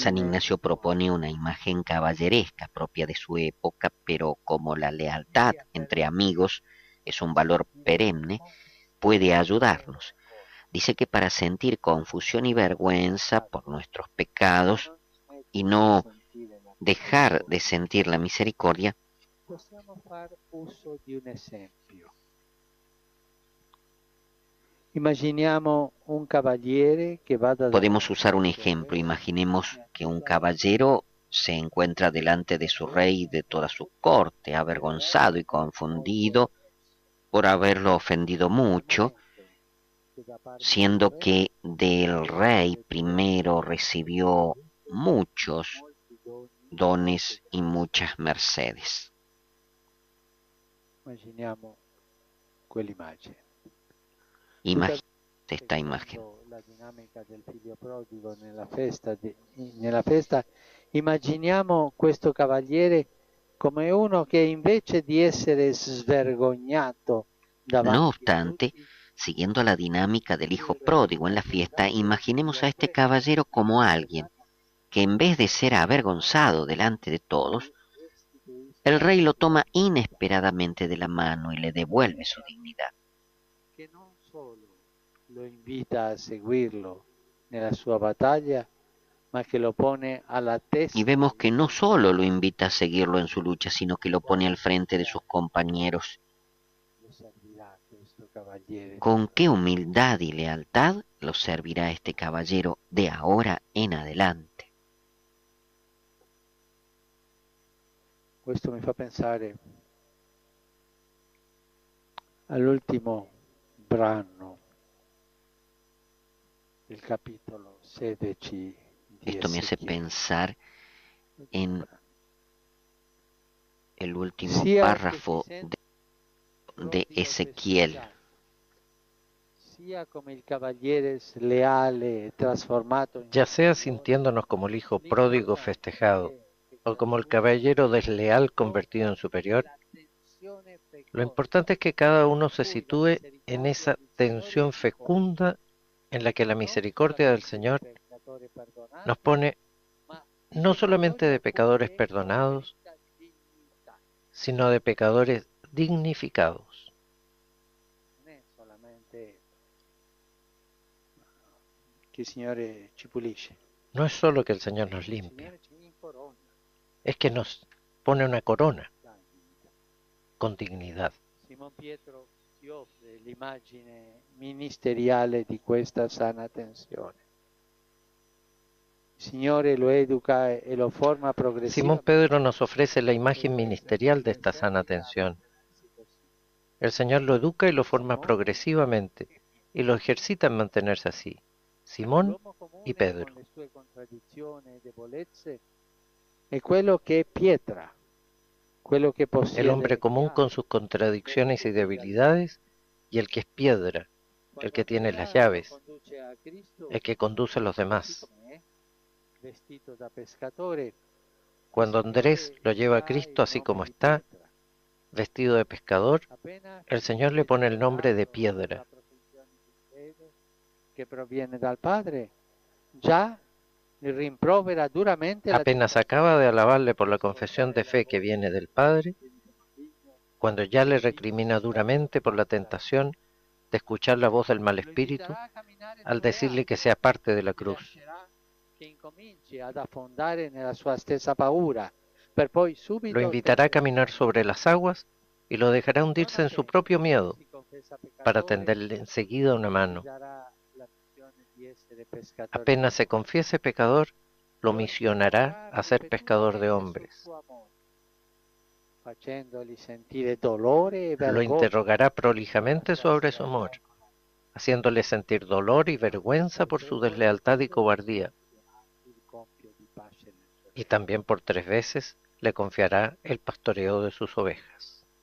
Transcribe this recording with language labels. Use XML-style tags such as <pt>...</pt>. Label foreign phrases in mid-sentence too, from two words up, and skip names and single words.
<es>San Ignacio propone una imagen caballeresca propia de su época, pero como la lealtad entre amigos es un valor perenne, puede ayudarnos. Dice que para sentir confusión y vergüenza por nuestros pecados y no dejar de sentir la misericordia,</es> <it>possiamo far uso di un esempio. Immaginiamo un cavaliere che vada</it> <es>podemos usar un ejemplo. Imaginemos que un caballero se encuentra delante de su rey y de toda su corte, avergonzado y confundido por haberlo ofendido mucho, siendo que del rey primero recibió muchos dones y muchas mercedes.</es> <it>Immaginiamo quell'immagine.</it> <es>Imagínate esta imagen.</es> <it>La dinamica del figlio prodigo nella festa, immaginiamo questo cavaliere come uno che invece di essere svergognato davanti</it> <es>No</es> <it>a</it> <es>obstante,</es> <it>tutti,</it> <es>siguiendo la dinámica del hijo pródigo en la fiesta, imaginemos a este caballero como alguien que en vez de ser avergonzado delante de todos, el rey lo toma inesperadamente de la mano y le devuelve su dignidad.</es> <it>che non solo lo invita a seguirlo nella sua battaglia, ma che lo pone alla testa.</it> <es>Y vemos que no solo lo invita a seguirlo en su lucha, sino que lo pone al frente de sus compañeros.</es> <it>Lo servirà questo cavaliere.</it> <es>Con qué humildad y lealtad lo servirá este caballero de ahora en adelante.</es> <it>Questo mi fa pensare all'ultimo brano del capitolo 16 di</it> <es>Esto me hace</es> <it>Ezechiel.</it> <es>pensar en el último</es> <it>Sia</it> <es>párrafo</es> <it>che si sente</it> <es>de Ezequiel.</es> <it>sia come il cavaliere sleale trasformato in</it> <es>Ya sea sintiéndonos como el hijo pródigo festejado, o como el caballero desleal convertido en superior, lo importante es que cada uno se sitúe en esa tensión fecunda en la que la misericordia del Señor nos pone no solamente de pecadores perdonados, sino de pecadores dignificados.</es> <it>non è solamente che il Signore ci pulisce,</it> <es>No es solo que el Señor nos</es> <it>il</it> <es>limpia,</es> <it>Signore ci incorona</it> <es>es que nos pone una corona con dignidad.</es> <it>Simon Pietro ci offre l'immagine ministeriale di questa sana tensione. Signore lo educa e lo forma</it> <es>Simón progresivamente. Pedro nos ofrece la imagen ministerial de esta sana atención. El Señor lo educa y lo forma progresivamente y lo ejercita en mantenerse así. Simón</es> <it>L'uomo</it> <es>y</es> <it>comune</it> <es>Pedro.</es> <it>con le sue contraddizioni e debolezze è quello che è pietra, quello che</it> <es>El</es> <it>possiede</it> <es>hombre</es> <it>le</it> <es>común con</es> <it>chiavi.</it> <es>sus contradicciones y debilidades y el que es piedra, el que tiene las llaves,</es> <it>Conduce a Cristo</it> <es>el que conduce a los demás.</es> <it>com'è, vestito da pescatore.</it> <es>Cuando Andrés lo lleva a Cristo así como está, vestido de pescador, el Señor le pone el nombre de piedra.</es> <it>Che proviene dal Padre, già le rimprovera duramente la</it> <es>Apenas acaba de alabarle por la confesión de fe que viene del Padre, cuando ya le recrimina duramente por la tentación de escuchar la voz del mal espíritu, al decirle que sea parte de la cruz.</es> <it>che incominci ad affondare nella sua stessa paura, per poi subito</it> <es>Lo invitará a caminar sobre las aguas y lo dejará hundirse en su proprio miedo para tenderle enseguida una mano. Apenas se confiese pecador, lo misionará a ser pescador de hombres.</es> <it>facendogli sentire dolore e</it> <es>Lo</es> <it>vergogna.</it> <es>interrogará prolijamente sobre su amor, haciéndole sentir dolor y vergüenza por su deslealtad y cobardía,</es> <it>Il compito di pace nel suo</it> <es>y también por 3 veces le confiará el pastoreo de sus ovejas.</es>